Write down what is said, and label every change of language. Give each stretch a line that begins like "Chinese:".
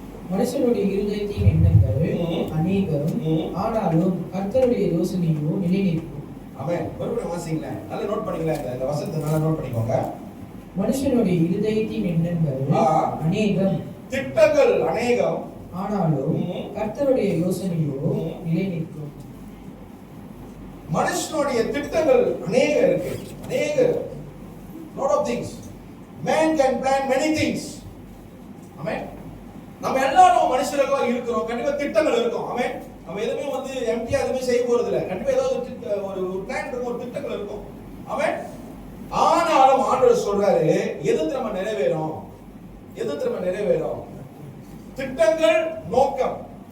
Tamil: மனுஷனுடைய இருதயத்தின் எண்ணங்கள் அநேகம், ஆனாலும் கர்த்தருடைய யோசனையோ நிலைநிற்கும். ஆமென். மறுபடியும் வாசிங்களேன். நல்லா நோட் பண்ணிங்களேன். இந்த வசனத்தை நல்லா நோட் பண்ணிக்கோங்க. மனுஷனுடைய இருதயத்தின் எண்ணங்கள் அநேகம், திட்டங்கள் அநேகம், ஆனாலும் கர்த்தருடைய யோசனையோ நிலைநிற்கும். மனுஷனுடைய திட்டங்கள் அநேக இருக்கு.
English: அநேக lot of things. Man can plan many things.
Tamil: ஆமென். நம்ம எல்லாரும் மனுஷர்களா இருக்கிறோம். கண்டிப்பா திட்டங்கள் இருக்கும். ஆமென். நம்ம எதுமே வந்து எம்டியா எதுமே செய்ய போறது இல்ல. கண்டிப்பா ஏதாவது ஒரு பிளான் இருக்கும், ஒரு திட்டங்கள் இருக்கும். ஆமென். ஆனாலும் ஆண்டவர் சொல்றாரு எது நம்ம நிறைவேறும்? எது நம்ம நிறைவேறும்? திட்டங்கள், நோக்கம்.